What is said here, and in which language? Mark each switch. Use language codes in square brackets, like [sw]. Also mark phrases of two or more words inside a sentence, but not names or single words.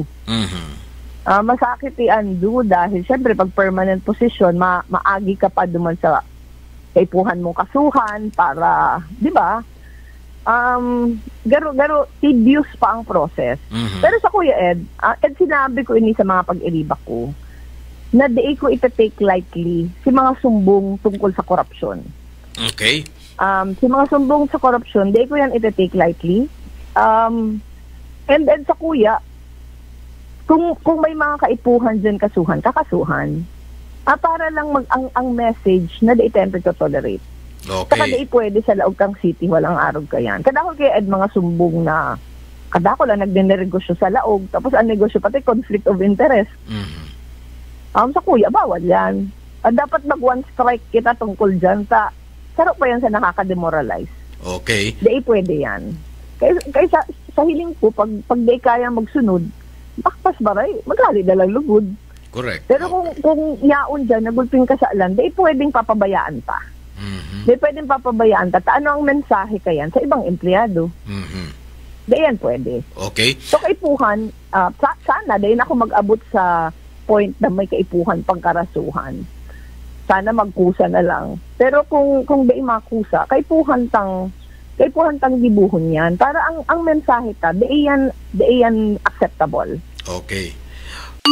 [bik] Masakit i-undo dahil syempre pag [en] permanent position, [bik] maagi ka pa duman sa kaipuhan mong kasuhan para, di ba? Garo tedious pa ang process. Pero sa Kuya Ed, sinabi ko ini sa mga pag-iriba ko, na di ko ita- [en] take lightly [bik] si mga sumbong tungkol sa korupsyon. Okay. Si mga sumbong sa korupsyon, di ko yan ita- [en] take lightly. [bik] And then sa Kuya, kung may mga kaipuhan dyan kakasuhan, para lang ang message na di [en] temper to tolerate. [bik] Okay. Saka di pwede sa laog kang city, walang arog ka yan. Kadako kaya Ed, mga sumbong na, kadako lang nagdinegosyo sa laog, tapos ang negosyo pati [en] conflict of interest. [bik] Sa Kuya, bawal yan. Dapat mag- [en] one strike [bik] kita tungkol dyan, sarap pa yan sa nakaka-demoralize. Okay. Di pwede yan. Kaya sa hiling ko, pag di kaya magsunod, bakpas baray, magali na lang lugod. Correct. Pero kung yaon dyan, nagulping ka sa alam, di pwedeng papabayaan pa. Di pwedeng papabayaan pa. Ano ang mensahe ka yan sa ibang empleyado? Di yan pwede. Okay. So kaipuhan, sana, dahil ako mag-abot sa point na may kaipuhan pangkarasuhan. Sana magkusa na lang. Pero kung di makusa, kaipuhan tang gibuhon yan. Para ang mensahe ta, di yan acceptable.